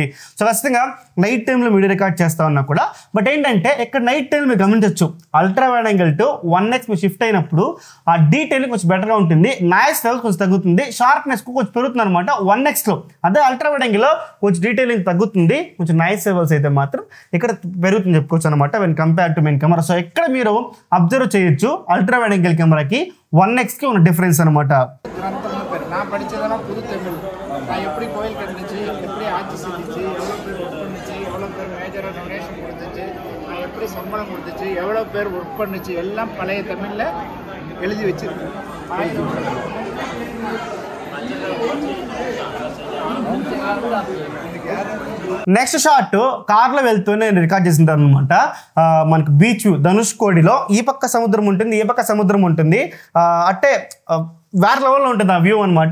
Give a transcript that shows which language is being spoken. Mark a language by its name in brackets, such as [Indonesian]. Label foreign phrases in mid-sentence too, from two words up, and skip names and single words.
[Telugu] సో ఖచ్చితంగా [English] night time లో video record [Telugu] చేస్తా ఉన్నా కూడా, బట్ ఏంటంటే ఇక్కడ [English] night time లో [Telugu] మీరు గమనించవచ్చు, [English] ultra wide angle to 1x [Telugu] మీరు షిఫ్ట్ అయినప్పుడు ఆ డీటెయిలింగ్ కొంచెం బెటర్గా ఉంటుంది, [English] noise level [Telugu] కొంచెం తగ్గుతుంది, షార్ప్నెస్ కొంచెం పెరుగుతుంది అనమాట 1xలో. అదే [English] ultra wide angle లో [Telugu] కొంచెం డీటెయిలింగ్ తగ్గుతుంది, కొంచెం [English] noise levels [Telugu] అయితే మాత్రం ఇక్కడ పెరుగుతుంది చెప్పుకోవచ్చు అనమాట [English] when compare to main camera. [Telugu] సో ఇక్కడ మీరు అబ్జర్వ్ చేయొచ్చు [English] ultra wide angle camera కి [Telugu] 1xకి ఉన్న డిఫరెన్స్ అనమాట. [Tamil] நான் படித்ததெல்லாம் புது தமிழ். நான் எப்படி கோயில் கட்டுச்சு, எப்படி ஆட்சி செஞ்சிச்சு, எவ்வளோ பேர் ஒர்க் பண்ணிச்சு, எவ்வளோ பேர் மேஜராக டொனேஷன் கொடுத்துச்சு, நான் எப்படி சம்பளம் கொடுத்துச்சு, எவ்வளோ பேர் ஒர்க் பண்ணிச்சு, எல்லாம் பழைய தமிழில் எழுதி வச்சிருக்கேன். [English] next shot [Telugu] కార్లో వెళ్తూ నేను రికార్డ్ చేసింటాను అనమాట. మనకు [English] beach view, [Telugu] ధనుష్కోడిలో ఈ పక్క సముద్రం ఉంటుంది, ఈ పక్క సముద్రం ఉంటుంది, అంటే వేరే లెవెల్లో ఉంటుంది ఆ వ్యూ అనమాట.